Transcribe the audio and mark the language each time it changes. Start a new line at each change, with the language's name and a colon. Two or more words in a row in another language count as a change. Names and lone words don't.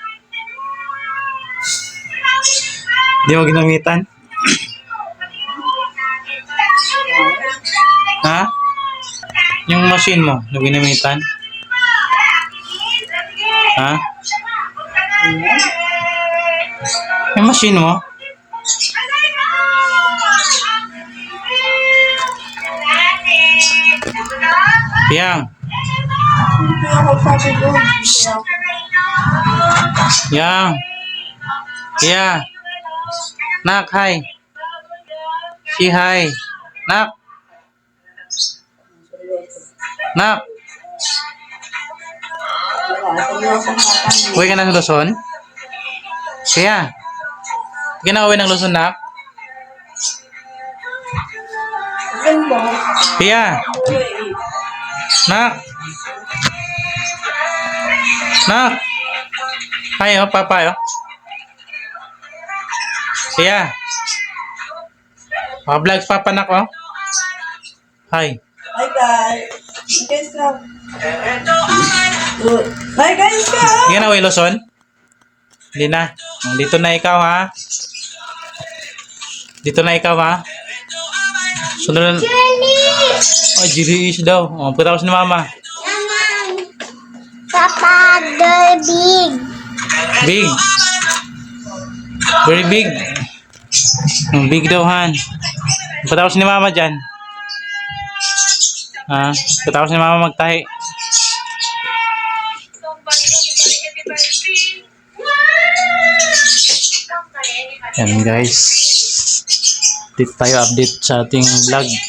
Filipino: Di mo ginamitan? Ha? Yung machine mo, di mo ginamitan? Ha? Yung machine mo? Yang. Yang. Yeah. Nak, hi. Si hi. Nak. Nak. Uwi ka na sa Luzon? Kaya. Hindi ka na uwi ng Luzon, Nak? Kaya. Nak. Nak. Hi, oh, papa, oh. Kaya. Vlog papa, nak, oh. Hi.
English: Hi guys. Guys ka. Hi guys ka. Hindi ka na uwi Luzon? Hindi na. Dito na ikaw, ha? Dito na ikaw, ha? Sunod na. Oh, Jiris daw. Oh, pagkatapos ni mama.
Filipino: Papa,
English: the big. Big. Very big.
Filipino: Big daw, Han. Pagkatapos ni mama dyan. Ha? Pagkatapos ni mama magtahi. Yan guys. Dito tayo update sa ating vlog.